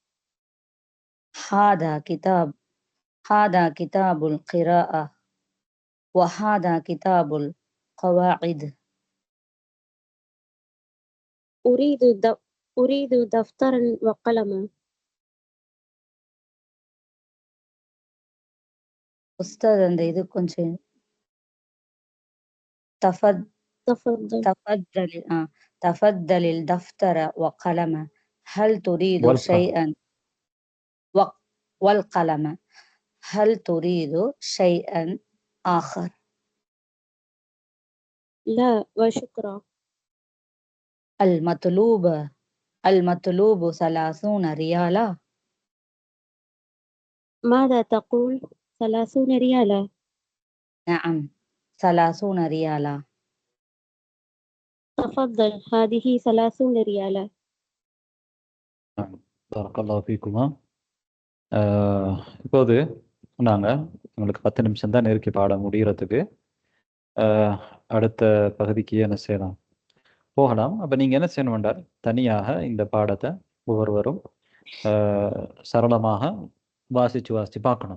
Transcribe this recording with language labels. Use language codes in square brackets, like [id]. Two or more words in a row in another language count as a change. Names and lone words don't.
[ar] هذا كتاب القراءة وهذا كتاب القواعد. أريد دفترا وقلما. أستاذ [ta] அந்த இது கொஞ்சம் [ar] تفضل الدفتر وقلم. هل تريد شيئا والقلم. هل تريد شيئا آخر؟ لا وشكرا. المطلوب 30 ريالا. ماذا تقول؟ 30 ريالا. نعم 30 ريالا. تفضل هذه 30 ريالا. نعم بارك الله فيكما. [ta] இப்போது நாங்கள் உங்களுக்கு 10 நிமிஷம் தான் இருக்கு பாடம் முடிகிறதுக்கு. அடுத்த பகுதிக்கு என்ன செய்யலாம் போகலாம். அப்போ நீங்கள் என்ன செய்யணும் என்றால் தனியாக இந்த பாடத்தை ஒவ்வொருவரும் சரளமாக வாசித்து பார்க்கணும்.